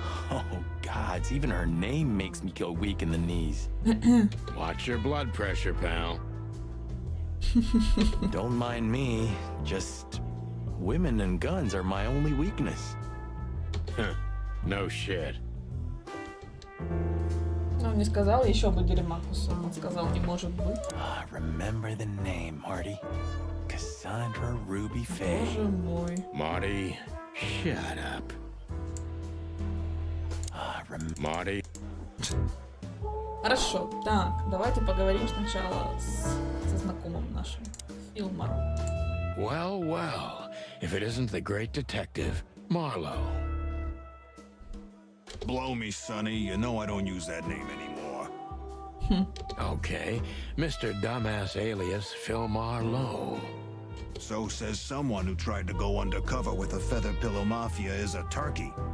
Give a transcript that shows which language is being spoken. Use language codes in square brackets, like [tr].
[en] Oh, gods, even her name makes me go weak in the knees. Watch your blood pressure, pal. Don't mind me, just women and guns are my only weakness. No shit. [ru] Он не сказал, еще бы дерьма кусок. Он сказал, не может быть. [en] Remember the name, Marty. Cassandra Ruby Faye. [ru] Боже мой. [en] Marty, shut up. Marty. [ru] Хорошо, так, давайте поговорим сначала со знакомым нашим, Филмором. [en] Well, well, if it isn't the great detective, Marlowe. Blow me, Sonny. You know I don't use that name anymore. Okay, Mr. Dumbass alias Phil Marlowe. So says someone who tried to go undercover with a feather pillow mafia is a turkey.